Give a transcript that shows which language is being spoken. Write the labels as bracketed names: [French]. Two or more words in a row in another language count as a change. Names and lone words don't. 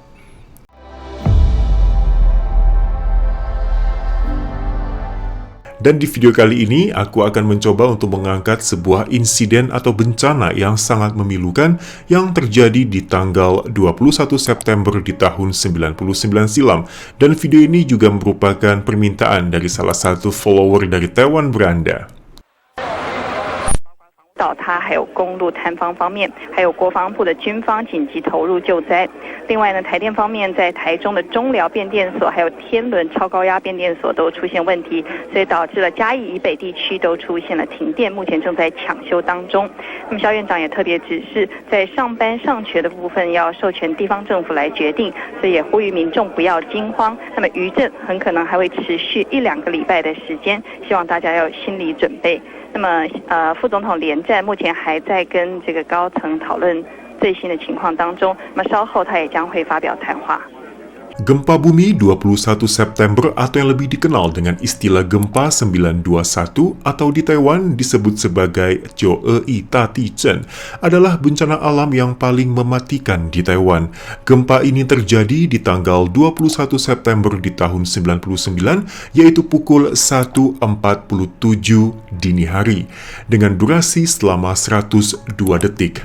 [Indonesian] Dan di video kali ini, aku akan mencoba untuk mengangkat sebuah insiden atau bencana yang sangat memilukan yang terjadi di tanggal 21 September di tahun 99 silam. Dan video ini juga merupakan permintaan dari salah satu follower dari Taiwan Beranda. [Chinese] 它还有公路坍方方面，还有国防部的军方紧急投入救灾。另外呢，台电方面在台中的中寮变电所，还有天伦超高压变电所都出现问题，所以导致了嘉义以北地区都出现了停电，目前正在抢修当中。那么肖院长也特别指示，在上班上学的部分要授权地方政府来决定，所以也呼吁民众不要惊慌。那么余震很可能还会持续1-2个礼拜的时间，希望大家要有心理准备。那么副总统连战目前还在跟这个高层讨论最新的情况当中，那么稍后他也将会发表谈话。 [Indonesian] Gempa bumi 21 September atau yang lebih dikenal dengan istilah gempa 921 atau di Taiwan disebut sebagai Jiu-E Tatichen adalah bencana alam yang paling mematikan di Taiwan. Gempa ini terjadi di tanggal 21 September di tahun 99, yaitu pukul 1.47 dini hari dengan durasi selama 102 detik.